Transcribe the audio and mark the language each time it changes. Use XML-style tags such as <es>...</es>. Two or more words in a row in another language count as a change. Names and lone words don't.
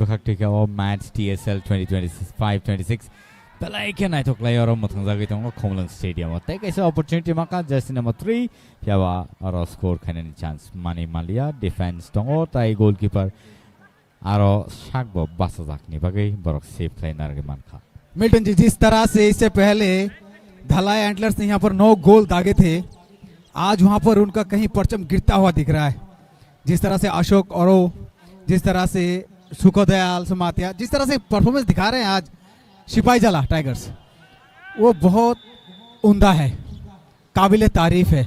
<trp>bakhak thika o match TSL 2025-26 belai ke nai thok layo ro mothang jagai tong Khomlang stadium te kaisa opportunity maka</trp> <en>jersey number</en> <trp>3 pyawa aro score khanen chance mani malia defense tongo tai goalkeeper aro shakbo basa jakni bagai borok</trp> <en>save player</en> <trp>ge mankha</trp> <hi>मिल्टन जी जिस तरह से इससे पहले धलाई एंटलर्स ने यहाँ पर 9 गोल दागे थे आज वहां पर उनका कहीं परचम गिरता हुआ दिख रहा है जिस तरह से अशोक और जिस तरह से सुखोदयाल समातिया जिस तरह से परफॉर्मेंस दिखा रहे हैं आज सिपाही जला टाइगर्स, वो बहुत उम्दा है, काबिल तारीफ है।</hi>